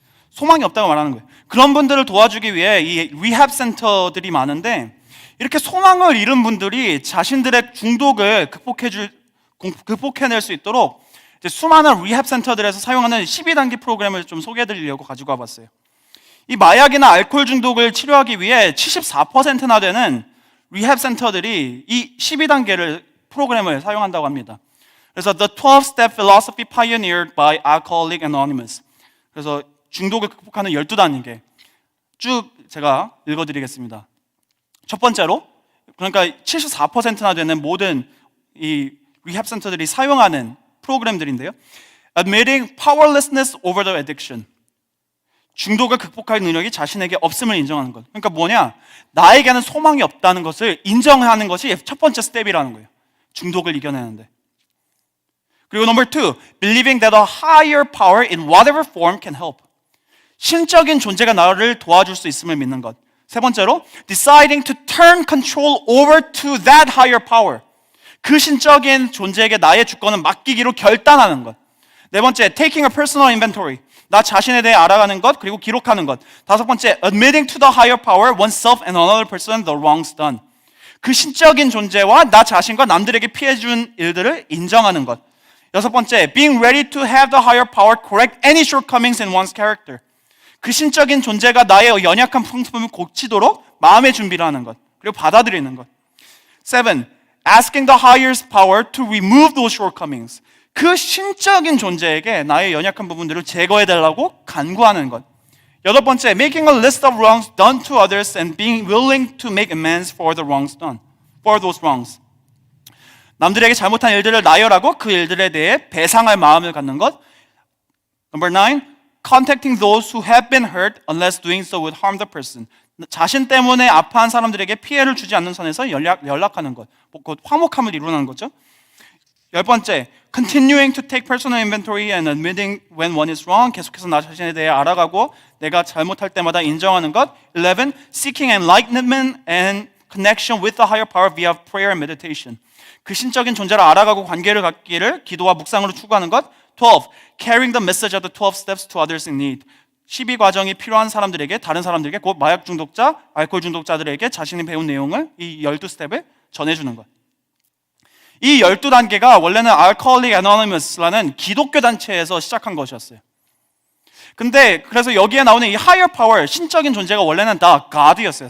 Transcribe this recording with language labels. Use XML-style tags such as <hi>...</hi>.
<ko>소망이 없다고 말하는 거예요. 그런 분들을 도와주기 위해 이 리합 센터들이 많은데 이렇게 소망을 잃은 분들이 자신들의 중독을 극복해낼 수 있도록 이제 수많은 리합 센터들에서 사용하는 12단계 프로그램을 좀 소개해드리려고 가지고 와봤어요. 이 마약이나 알코올 중독을 치료하기 위해 74%나 되는 리합 센터들이 이 12단계를 프로그램을 사용한다고 합니다. 그래서</ko> <en>The 12-Step Philosophy Pioneered by Alcoholics Anonymous.</en> <ko>그래서 중독을 극복하는 12단계 쭉 제가 읽어드리겠습니다. 첫 번째로, 그러니까 74%나 되는 모든 이 리합 센터들이 사용하는 프로그램들인데요.</ko> <en>Admitting powerlessness over the addiction.</en> <ko>중독을 극복할 능력이 자신에게 없음을 인정하는 것. 그러니까 뭐냐? 나에게는 소망이 없다는 것을 인정하는 것이 첫 번째 스텝이라는 거예요. 중독을 이겨내는데. 그리고</ko> <en>number two, believing that a higher power in whatever form can help.</en> <ko>신적인 존재가 나를 도와줄 수 있음을 믿는 것. 세 번째로,</ko> <en>deciding to turn control over to that higher power.</en> <ko>그 신적인 존재에게 나의 주권을 맡기기로 결단하는 것. 네 번째,</ko> <en>taking a personal inventory.</en> <ko>나 자신에 대해 알아가는 것, 그리고 기록하는 것. 다섯 번째,</ko> <en>admitting to the higher power, oneself and another person the wrongs done.</en> <ko>그 신적인 존재와 나 자신과 남들에게 피해준 일들을 인정하는 것. 여섯 번째,</ko> <en>being ready to have the higher power correct any shortcomings in one's character.</en> <ko>그 신적인 존재가 나의 연약한 성품을 고치도록 마음의 준비를 하는 것, 그리고 받아들이는 것. 7.</ko> <en>Asking the higher power to remove those shortcomings.</en> <ko>그 신적인 존재에게 나의 연약한 부분들을 제거해달라고 간구하는 것. 여덟 번째,</ko> <en>making a list of wrongs done to others and being willing to make amends for the wrongs done, for those wrongs.</en> <ko>남들에게 잘못한 일들을 나열하고 그 일들에 대해 배상할 마음을 갖는 것.</ko> <en>Number 9. Contacting those who have been hurt unless doing so would harm the person.</en> <ko>자신 때문에 아파한 사람들에게 피해를 주지 않는 선에서 연락하는 것. 곧 화목함을 이루는 거죠. 열 번째,</ko> <en>continuing to take personal inventory and admitting when one is wrong.</en> <ko>계속해서 나 자신에 대해 알아가고 내가 잘못할 때마다 인정하는 것. 11.</ko> <en>Seeking enlightenment and connection with the higher power via prayer and meditation.</en> <ko>그 신적인 존재를 알아가고 관계를 갖기를 기도와 묵상으로 추구하는 것. 12.</ko> <en>Carrying the message of the 12 steps to others in need.</en> <ko>12과정이 필요한 사람들에게, 다른 사람들에게, 곧 마약 중독자, 알코올 중독자들에게 자신이 배운 내용을 이 12스텝을 전해주는 것. 이 12단계가 원래는 Alcoholics Anonymous라는 기독교 단체에서 시작한 것이었어요. 근데 그래서 여기에 나오는 이 higher power, 신적인 존재가 원래는 다 God이었어요.</ko>